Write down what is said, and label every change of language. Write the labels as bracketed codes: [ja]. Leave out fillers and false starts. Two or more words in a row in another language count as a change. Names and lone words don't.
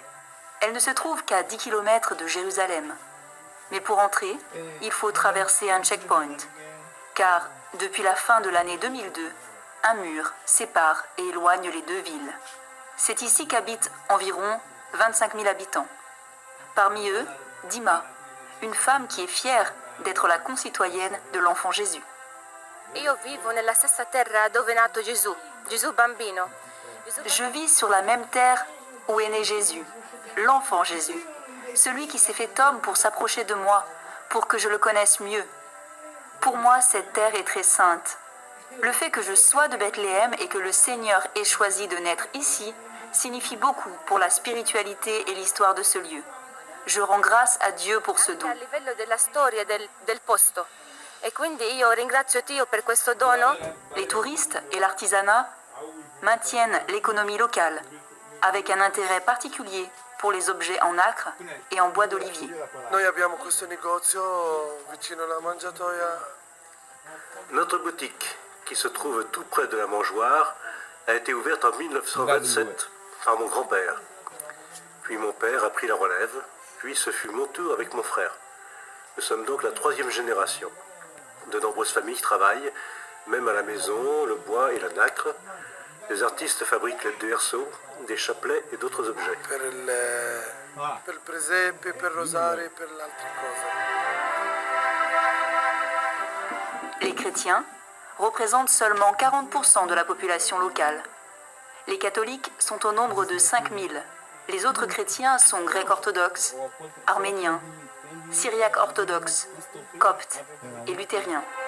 [fr] Elle ne se trouve qu'à 10 km de Jérusalem. Mais pour entrer, il faut traverser un checkpoint, car depuis la fin de l'année 2002, un mur sépare et éloigne les deux villes. C'est ici qu'habitent environ 25 000 habitants. Parmi eux, Dima, une femme qui est fière d'être la concitoyenne de l'enfant Jésus. [it] Io vivo nella stessa terra dove è nato Gesù, Gesù bambino. [fr] Je vis sur la même terre où est né Jésus, l'enfant Jésus, celui qui s'est fait homme pour s'approcher de moi, pour que je le connaisse mieux. Pour moi, cette terre est très sainte. Le fait que je sois de Bethléem et que le Seigneur ait choisi de naître ici signifie beaucoup pour la spiritualité et l'histoire de ce lieu. Je rends grâce à Dieu pour ce don. [it] A livello della storia del posto. E quindi io ringrazio Dio per questo dono. [fr] Les touristes et l'artisanat maintiennent l'économie locale, avec un intérêt particulier pour les objets en nacre et en bois d'olivier. [it] Noi abbiamo questo negozio vicino alla mangiatoia. [fr] Notre boutique, qui se trouve tout près de la mangeoire, a été ouverte en 1927 par mon grand-père. Puis mon père a pris la relève, puis ce fut mon tour avec mon frère. Nous sommes donc la troisième génération. De nombreuses familles travaillent, même à la maison, le bois et la nacre. Les artistes fabriquent des berceaux, des chapelets et d'autres objets. [it] Per il presepe, per rosari, per le altre cose. [fr] Les chrétiens représentent seulement 40% de la population locale. Les catholiques sont au nombre de 5 000. Les autres chrétiens sont grecs orthodoxes, arméniens, syriaques orthodoxes, coptes et luthériens.